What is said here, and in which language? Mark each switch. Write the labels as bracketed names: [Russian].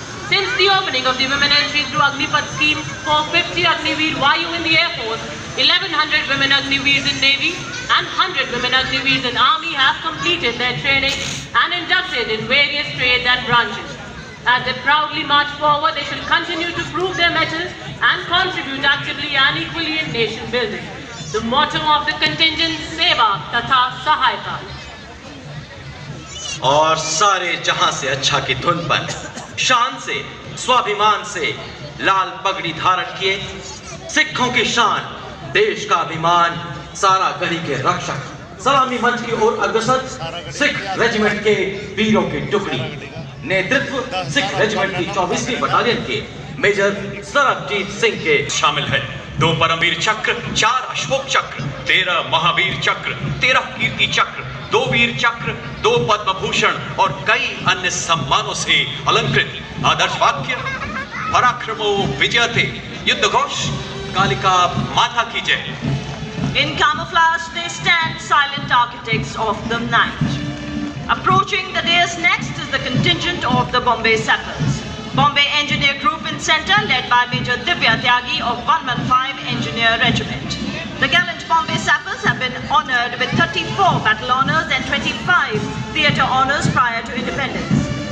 [English] Since the opening of the women entry through Agnipath scheme for 50 Agniveer Vayu in the Air Force, 1100 women Agniveers in Navy and 100 women Agniveers in Army have completed their training and inducted in various trades and branches. As they proudly march forward, they should continue to prove their mettle and contribute actively and equally in nation building. The motto of the contingent, Seva Tatha Sahayata. [Hindi] और सारे जहां से अच्छा की धुन पर शान से स्वाभिमान से लाल पगड़ी धारण किए सिखों की शान देश का अभिमान सारा गली के रक्षक सलामी मंच की ओर अग्रसर सिख रेजिमेंट के वीरों की टुकड़ी नेतृत्व सिख रेजिमेंट की 24वीं बटालियन के मेजर सरबजीत सिंह के शामिल है। 2 परमवीर चक्र, 4 अशोक चक्र, 13 महावीर चक्र, 13 कीर्ति चक्र, 2 वीर चक्र, 2 पद्म भूषण और कई अन्य सम्मानों से अलंकृत। आदर्श वाक्य पराक्रमो विजयते, युद्ध घोष कालिका माता की जय। [English] In camouflage, they stand silent architects of the night. Approaching the dais next is the contingent of the Bombay Sappers. Bombay Engineer Group in center, led by Major Divya Tyagi of 115 Engineer Regiment. The gallant Bombay Sappers have been honored with 34 battle honors and 25 theatre honors prior to independence.